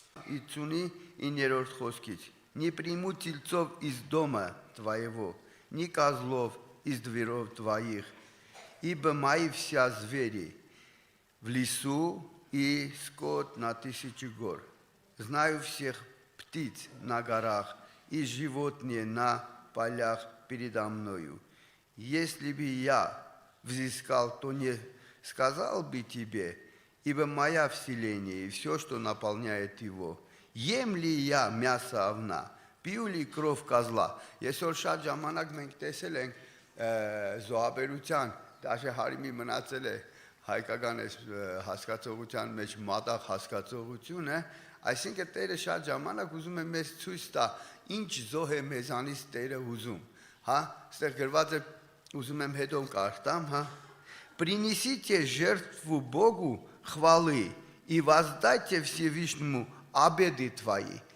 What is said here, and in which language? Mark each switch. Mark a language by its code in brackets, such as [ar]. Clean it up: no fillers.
[hy] 59-րդ խոսքից [ru] Ни приму тельцов из дома твоего, ни козлов из дворов твоих, ибо мои все звери в лесу и скот на 1000 гор. Знаю всех птиц на горах и животные на полях передо мною. Если бы я взыскал, то не сказал бы тебе, ибо моя вселение и все, что наполняет его. Ем ли я мясо овна, пью ли кровь козла. [hy] Այսօր շատ ժամանակ մենք տեսել ենք զոհաբերության, դաշե հարիմի մնացել է հայկական հասկացողության մեջ մատաղ հասկացողությունը, այսինքն Տերը շատ ժամանակ ուզում է մեզ ցույց տա, ինչ զոհ է մեզանից Տերը узում, հա, այստեղ գրված է, ուզում եմ հետո կարդամ, հա, [ru] принесите жертву Богу хвалы и воздайте Всевышнему обеды твои.